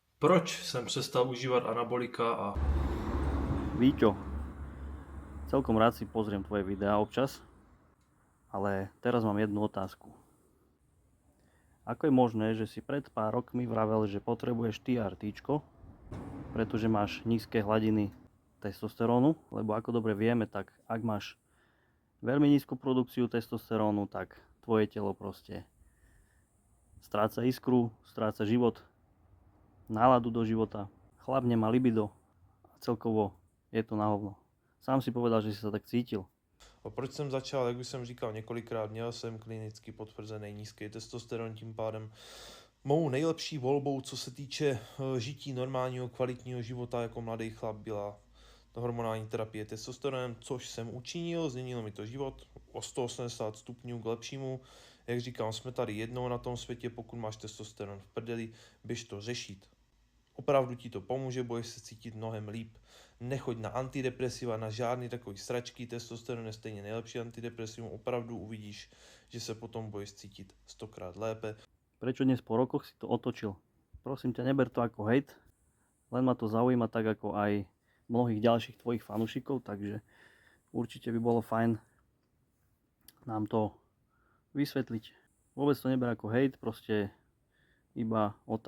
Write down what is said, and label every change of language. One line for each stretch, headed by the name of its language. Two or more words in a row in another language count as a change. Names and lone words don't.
Czech: Proč jsem přestal užívat anabolika a
Slovak: Víťo, celkom rád si pozriem tvoje videá občas, ale teraz mám jednu otázku. Ako je možné, že si pred pár rokmi vravel, že potrebuješ TRTčko, pretože máš nízke hladiny testosterónu, lebo ako dobre vieme, tak ak máš veľmi nízku produkciu testosterónu, tak tvoje telo proste stráca iskru, stráca život, náladu do života, chlap nemá libido a celkovo je to na hovno. Sám si povedal, že si sa tak cítil.
Czech: A proč jsem začal, jak už jsem říkal několikrát, měl jsem klinicky potvrzený nízký testosteron, tím pádem mou nejlepší volbou, co se týče žití normálního kvalitního života jako mladý chlap, byla hormonální terapie testosteronem, což jsem učinil, změnilo mi to život o 180 stupňů k lepšímu. Jak říkám, jsme tady jednou na tom světě, pokud máš testosteron v prdeli, běž to řešit. Opravdu ti to pomůže, budeš se cítit mnohem líp. Nechoď na antidepresiva, na žádný takový sračky, testosteron je stejně nejlepší antidepresivum, opravdu uvidíš, že se potom budeš cítit 100krát lépe.
Slovak: Prečo dnes po rokoch si to otočil? Prosím ťa, neber to ako hejt, len ma to zaujíma tak ako aj mnohých ďalších tvojich fanúšikov, takže určite by bolo fajn nám to vysvetliť. Vôbec to neber ako hejt, proste iba otázka.